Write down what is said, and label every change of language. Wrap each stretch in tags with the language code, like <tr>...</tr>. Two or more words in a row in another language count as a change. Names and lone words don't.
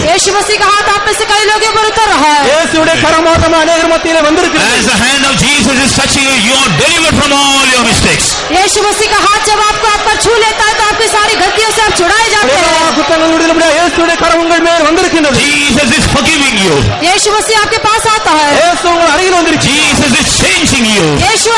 <hi>यीशु मसीह का हाथ आप में से कई लोगों पर उतर रहा है।</hi> <ta>இயேசுவுடைய கரமாட்டம் அநேகர் மத்தியிலே வந்திருக்கிறது.</ta> <en>As the hand of Jesus is touching you, you are delivered from all your mistakes.</en> <hi>यीशु मसीह का हाथ जब आपको आप पर छू लेता है तो आपकी सारी गलतियों से आप छुड़ाए जाते हैं।</hi> <ta>குற்றங்கள் விடுதலை இயேசுவுடைய கரம் உங்கள் மேல் வந்திருக்கிறது.</ta> <en>Jesus is forgiving you.</en> <hi>यीशु मसीह आपके पास आता है।</hi> <ta>இயேசு உங்கள் அருகில் வந்திருக்கிறார்.</ta> <en>Jesus is changing you.</en>